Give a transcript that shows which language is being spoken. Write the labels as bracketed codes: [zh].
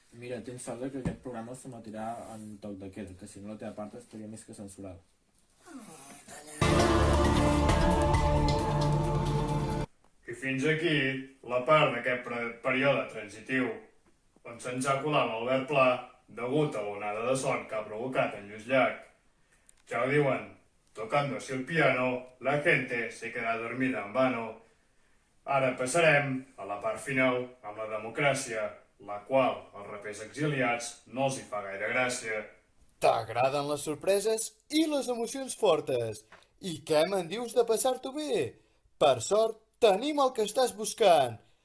[ca] Mira, tens sort que aquest programa s'emetrà en toc de queda, que si no la teva part estaria més que censurada. I fins aquí la part d'aquest període transitiu on se'ns ha colat l'Albert Pla degut a l'onada de son que ha provocat en Lluís Llach. Ja ho diuen, [es] tocando así el piano, la gente se queda dormida en vano. [ca] Ara passarem a la part final amb la democràcia, la qual als rapers exiliats no els hi fa gaire gràcia. T'agraden les sorpreses i les emocions fortes. I què me'n dius de passar-t'ho bé? Per sort, tenim el que estàs buscant.